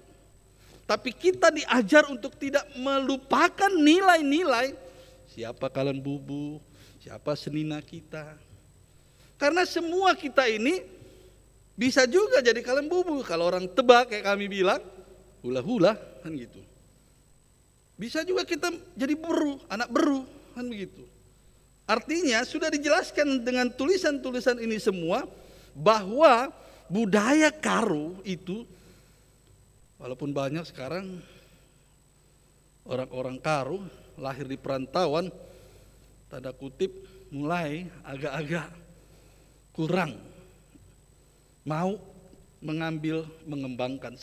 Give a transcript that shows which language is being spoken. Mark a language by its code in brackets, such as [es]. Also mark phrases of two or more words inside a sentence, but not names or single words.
[id] Tapi kita diajar untuk tidak melupakan nilai-nilai. Siapa kalian bubu, siapa senina kita. Karena semua kita ini bisa juga jadi kalian bubu. Kalau orang Tebak kayak kami bilang, hula-hula kan gitu. Bisa juga kita jadi beru, [btx] anak beru [id] kan begitu. Artinya sudah dijelaskan dengan tulisan-tulisan ini semua bahwa budaya Karo itu, walaupun banyak sekarang orang-orang Karo lahir di perantauan, tanda kutip mulai agak-agak kurang mau mengembangkan.